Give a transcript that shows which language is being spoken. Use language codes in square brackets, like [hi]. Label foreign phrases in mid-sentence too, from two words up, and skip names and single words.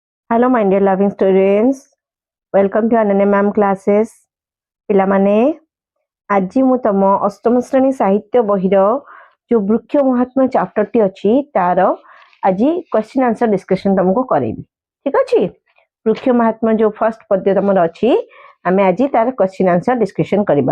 [en] Hello, my dear loving students. Welcome to Ananya ma'am classes. [or] ପିଲାମାନେ ଆଜି ମୁଁ ତମ ଅଷ୍ଟମ ଶ୍ରେଣୀ ସାହିତ୍ୟ ବହିର ଯୋଉ ବୃକ୍ଷ ମହାତ୍ମ୍ୟ ଚାପ୍ଟରଟି ଅଛି ତାର ଆଜି [en] question answer discussion [or] ତମକୁ କରେଇବି। ଠିକ ଅଛି? ବୃକ୍ଷ ମହାତ୍ମ୍ୟ ଯୋଉ ଫର୍ଷ୍ଟ ପଦ୍ୟ ତମର ଅଛି ଆମେ ଆଜି ତାର [en] question answer discussion [or] କରିବା।